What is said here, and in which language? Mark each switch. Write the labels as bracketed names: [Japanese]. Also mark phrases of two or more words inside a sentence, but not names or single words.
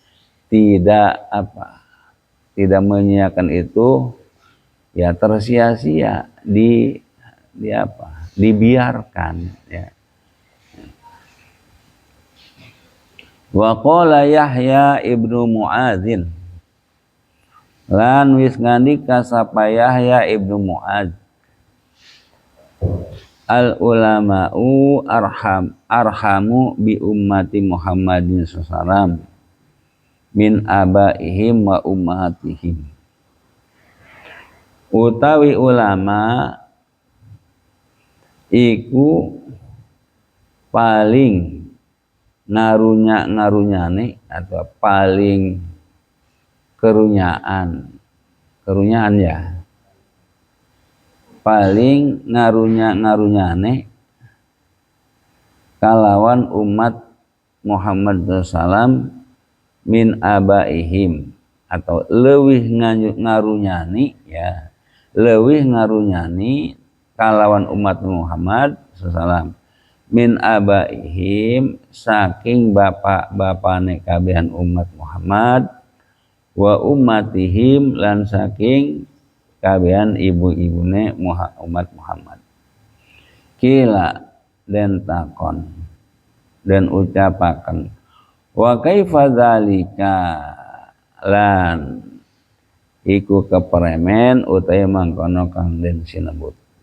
[Indonesian] Tidak menyia-nyiakan itu ya tersia-sia, dibiarkan, ya. [Arabic] وقال يحيى بن معاذ, [Javanese] lan wis ngandika sapa Yahya ibnu Mu'adz, [Arabic] العلماء أرحم بأمة محمد صلى الله من آبائهم وأمهاتهم. [Javanese] Utawi ulama iku paling ngarunyane atau paling kerunyaan ya, paling ngarunyane kalawan umat Muhammad [Arabic] صلى الله من آبائهم, [Javanese] atau leuwih ngarunyani, ya, leuwih ngarunyani kalawan umat Muhammad [Arabic] صلى الله من آبائهم, [Javanese] saking bapak-bapane kabehan umat Muhammad, [Arabic] وأمتهم, [Javanese] lan saking kabehan ibu-ibune umat Muhammad. Kila den takon den ucapaken, [Arabic] وكيف ذلك, [Javanese] lan iku keperemen utawi mangkono kang den sinebut.